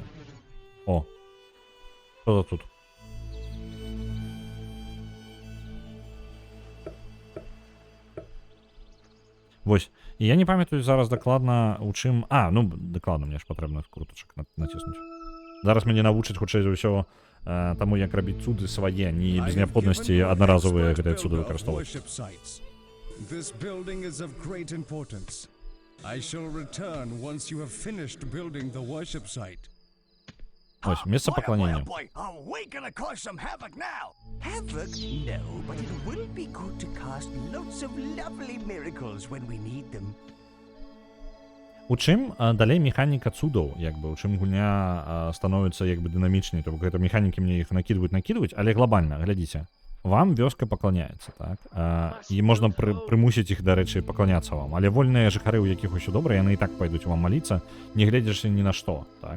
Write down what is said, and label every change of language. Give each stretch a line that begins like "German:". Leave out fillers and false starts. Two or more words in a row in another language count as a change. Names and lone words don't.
Belarusian: О, што за тут? Вось. І я не памятаю зараз дакладна у чым... ну, дакладна, мне ж патрэбна крутачак націснуць. Зараз мяне навучаць, хутчэй за ўсё, таму, як рабіць цуды свае, не без неабходнасці аднаразовыя гэтыя цуды выкарыстоўваць.
English: This building is of great importance. I shall return once you have finished building the worship site.
Belarusian: Ось, месца паклонення.
English: Are we gonna cause some havoc now? Havoc? No, but it will be good to cast lots of lovely miracles when we need them.
Belarusian: У чым далей механіка цудаў, як бы, у чым гульня становіцца як бы дынамічней, то бок гэта механікі мне іх накідваюць, але глобальна, глядзіце. Вам вёска пакланяецца, так? І можна прымусіць іх, дарэчы, пакланяцца вам. Але вольныя жыхары, у якіх усё добра, яны і так пайдуць вам маліцца, не гледзячы ні на што, так?